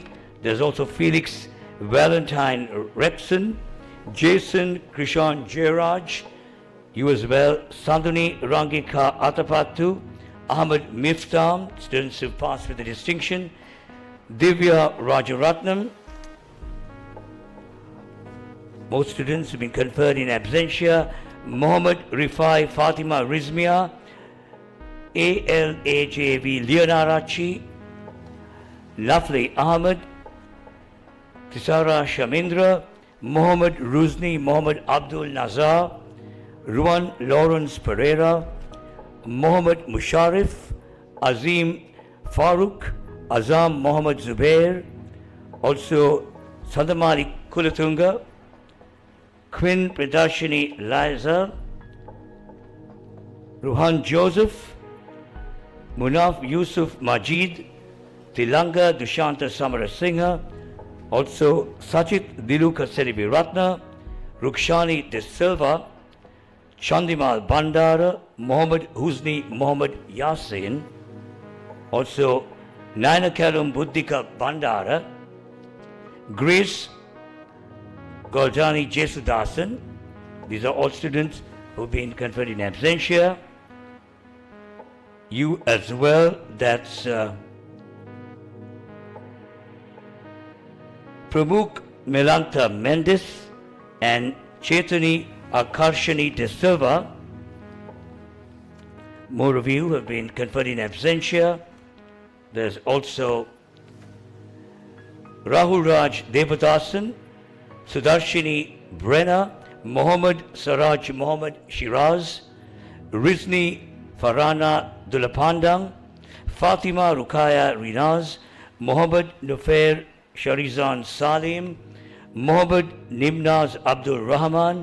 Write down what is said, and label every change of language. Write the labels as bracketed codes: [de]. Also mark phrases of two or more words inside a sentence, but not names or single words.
[en] There's also Felix Valentine Rexon, Jason Krishan Jairaj, you as well, Sanduni Rangika Atapattu, Ahmed Miftam, students who've passed with the distinction, Divya Rajaratnam. Most students have been conferred in absentia. Mohammed Rifai Fatima Rizmia, ALAJV Leonarachi, Lafli Ahmed, Tisara Shamindra, Mohammed Ruzni Mohammed Abdul Nazar, Ruan Lawrence Pereira, Mohammed Musharif, Azim Farooq, Azam Mohammed Zubair, also Sadamali Kulatunga, Quinn Pradashini Liza, Ruhan Joseph, Munaf Yusuf Majid, Tilanga Dushanta Samarasinghe, also Sajid Diluka Seribi Ratna, Rukshani De Silva, Chandimal Bandara, Mohammed Huzni Mohammed Yasin, also Nainakalam Buddhika Bandara, Grace Goldani Jesudasan. These are all students who've been conferred in absentia. You as well, that's Pramukh Melanta Mendes and Chaitani Akarshani De Silva. More of you have been conferred in absentia. There's also Rahul Raj Devadasan, Sudarshini Brenna, Mohammed Saraj Mohammed Shiraz, Rizni Farana Dulapandang, Fatima Rukaya Rinaz, Mohammed Nufair Sharizan Salim, Mohammed Nimnaz Abdul Rahman,